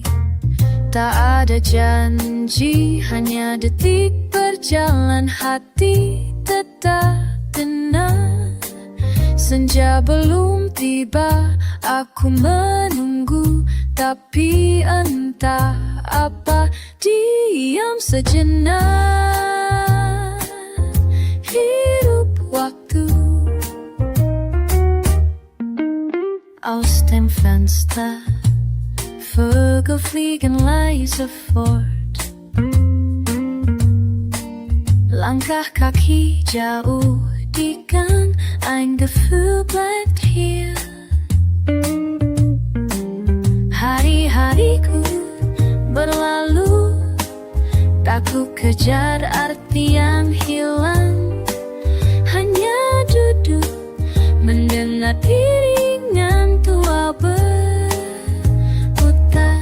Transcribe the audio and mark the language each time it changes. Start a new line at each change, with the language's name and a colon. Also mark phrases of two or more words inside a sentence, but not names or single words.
Indonesian: Tak ada janji, hanya detik berjalan, hati tetap tenang. Senja belum tiba, Aku menunggu, tapi entah apa, diam sejenak. Hidup waktu
German: aus dem Fenster Vögel fliegen leise fort.
Indonesian: Langkah kaki jauh di gang,
German: ein Gefühl bleibt hier.
Indonesian: Hari-hariku berlalu, tak ku kejar arti yang hilang. Hanya duduk mendengar iringan tua berputar.